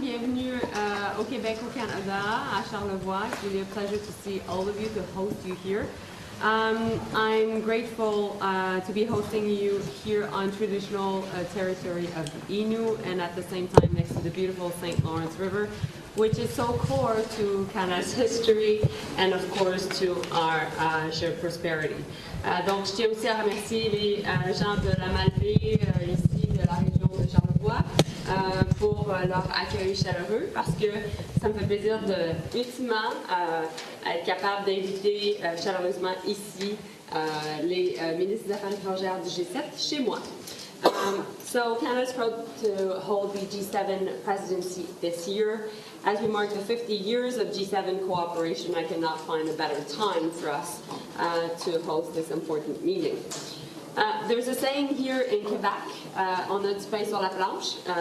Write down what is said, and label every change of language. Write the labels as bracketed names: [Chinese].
[French] Bienvenue au Québec, au Canada, à Charlevoix. [English] It's really a pleasure to see all of you, to host you here. I'm grateful to be hosting you here on traditional territory of the Innu, and at the same time next to the beautiful St. Lawrence River, which is so core to Canada's history and of course to our shared prosperity. [French] Donc je tiens aussi à remercier les gens de la Malbaie ici de la région de Charlevoix pour leur accueil chaleureux, parce que ça me fait plaisir de ultimement être capable d'inviter chaleureusement ici les ministres des Affaires étrangères du G7 chez moi. [English] So Canada is proud to hold the G7 presidency this year. As we mark the 50 years of G7 cooperation, I cannot find a better time for us to host this important meeting. There's a saying here in Quebec, [French] on a du pain sur la planche.